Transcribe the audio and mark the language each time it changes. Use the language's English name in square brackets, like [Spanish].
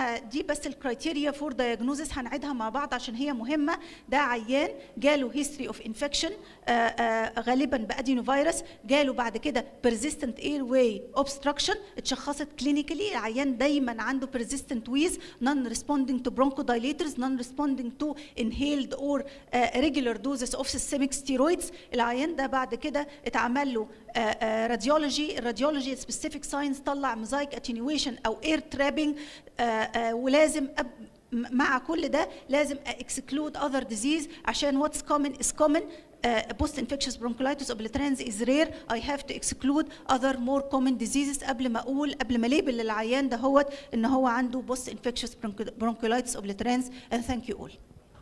[Arabic] دي بس الكرايتيريا فور دايجنوزس هنعيدها مع بعض عشان هي مهمه. ده عيان جاله هيستوري اوف انفكشن غالبا بادينو فيروس، جاله بعد كده [English] persistent airway obstruction، [Arabic] اتشخصت كلينيكالي. العيان دايما عنده [English] persistent wheeze non responding to bronchodilators non responding to inhaled or regular doses of systemic steroids. [Arabic] العيان ده بعد كده اتعمل له راديولوجي، الراديولوجي سبيسيفيك ساينس طلع موزايك اتنيويشن او اير ترابنج، ولازم مع كل ده لازم [English] exclude other disease [Arabic] عشان [English] what's common is common. Post-infectious bronchiolitis obliterans is rare. I have to exclude other more common diseases [Arabic] قبل ما ليبل للعيان ده هو ان هو عنده [English] post-infectious bronchiolitis obliterans. And thank you all.